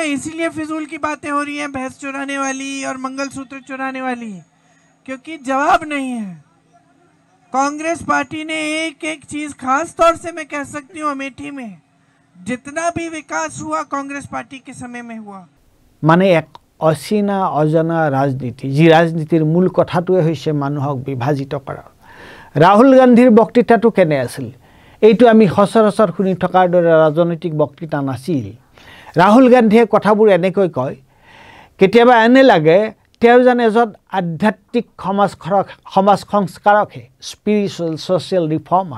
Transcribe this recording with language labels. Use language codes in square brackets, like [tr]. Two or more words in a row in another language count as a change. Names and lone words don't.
[hi] इसीलिए फिजूल की बातें हो रही हैं, भैंस चुराने वाली और मंगलसूत्र चुराने वाली, क्योंकि जवाब नहीं है। कांग्रेस पार्टी ने एक एक चीज, खास तौर से मैं कह सकती हूँ अमेठी में जितना भी विकास हुआ कांग्रेस पार्टी के समय में हुआ। [as] মানে এক অচিনা অজনা ৰাজনীতি, যি ৰাজনীতিৰ মূল কথাটোৱে হৈছে মানুহক বিভাজিত কৰা। ৰাহুল গান্ধীৰ বক্তৃতাটো কেনে আছিল? এইটো আমি সচৰাচৰ শুনি থকাৰ দৰে ৰাজনৈতিক বক্তৃতা নাছিল। ৰাহুল গান্ধীয়ে কথাবোৰ এনেকৈ কয়, কেতিয়াবা এনে লাগে তেওঁ যেন এজন আধ্যাত্মিক সমাজ সংস্কাৰকহে, [en] spiritual social reformer.